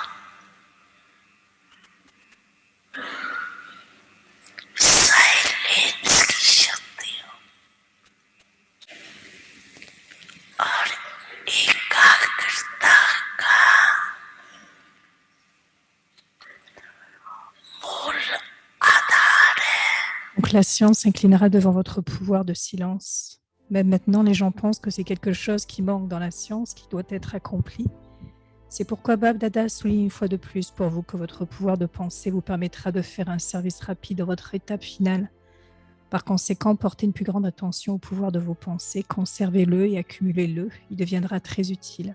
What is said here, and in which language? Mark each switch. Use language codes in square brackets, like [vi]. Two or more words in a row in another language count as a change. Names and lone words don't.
[hi] साइलेंस की शक्ति और एकाग्रता का मूल आधार है। [fr] Donc la science s'inclinera devant votre pouvoir de silence. Même maintenant, les gens pensent que c'est quelque chose qui manque dans la science, qui doit être accompli. C'est pourquoi Bab Dada souligne une fois de plus pour vous que votre pouvoir de pensée vous permettra de faire un service rapide à votre étape finale. Par conséquent, portez une plus grande attention au pouvoir de vos pensées, conservez-le et accumulez-le, il deviendra très utile.